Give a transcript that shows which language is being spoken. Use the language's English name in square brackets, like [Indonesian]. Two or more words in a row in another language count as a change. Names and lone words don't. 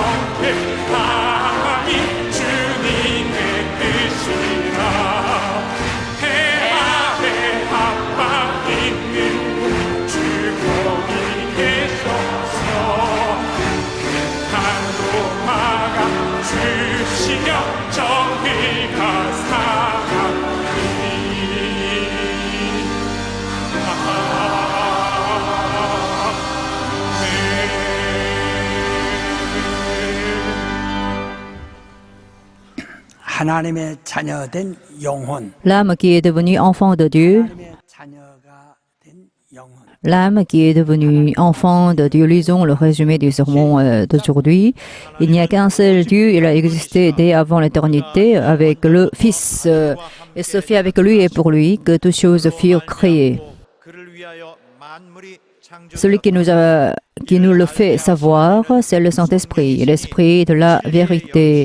[Korean] 정직하니 주님의 뜻이라 해 아래 압박 있는 주 거기 계셔서 그 칼로 막아주시며 정의가 사랑이 하나님의 자녀된 영혼, [French] L'âme qui est devenue enfant de Dieu, [Korean] 하나님의 자녀가 된 영혼. [French] l'âme qui est devenue enfant de Dieu, lisons le résumé du sermon d'aujourd'hui. Il n'y a qu'un seul Dieu, il a existé dès avant l'éternité avec le Fils. Et ce fait avec lui et pour lui que toutes choses furent créées. Celui qui nous le fait savoir, c'est le Saint-Esprit, l'Esprit de la vérité.